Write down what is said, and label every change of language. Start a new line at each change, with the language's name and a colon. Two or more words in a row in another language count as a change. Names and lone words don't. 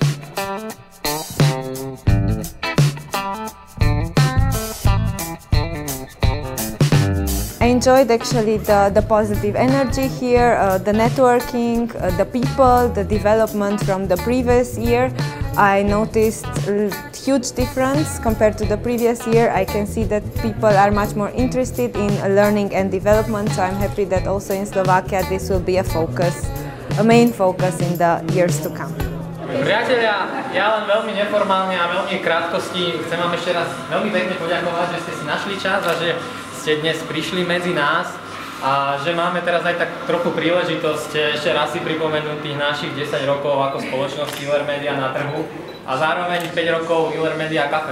English: I enjoyed actually the positive energy here, the networking, the people, the development from the previous year. I noticed a huge difference compared to the previous year. I can see that people are much more interested in learning and development, so I'm happy that also in Slovakia this will be a main focus in the years to come.
Slovak: Priatelia, ja len veľmi neformálne a veľmi krátkosti chcem vám ešte raz veľmi pekne poďakovať, že ste si našli čas a že ste dnes prišli medzi nás a že máme teraz aj tak trochu príležitosť ešte raz si pripomenúť tých našich 10 rokov ako spoločnosť ILR Media na trhu a zároveň 5 rokov ILR Media Cafe.